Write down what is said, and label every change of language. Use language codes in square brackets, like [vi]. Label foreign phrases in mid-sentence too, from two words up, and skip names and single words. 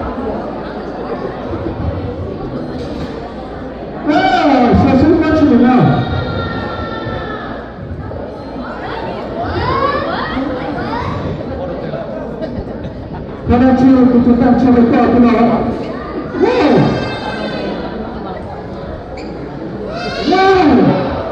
[en] So she's watching it now. [vi] Các anh chị cùng chúng ta chơi với cờ của nó. Wow! Wow!